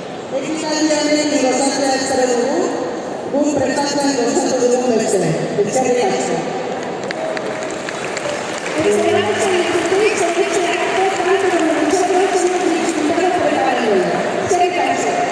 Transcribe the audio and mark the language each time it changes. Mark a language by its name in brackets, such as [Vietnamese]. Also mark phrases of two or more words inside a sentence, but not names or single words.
[Basque] Ekitaldiaren gozatzea espero dugu, gu prestatzen gozatu dugun beste. Eskerrik asko. [Spanish] Esperamos en el futuro y seguir creando tanto como nosotros hemos disfrutado por el barrio. [Basque] Eskerrik asko.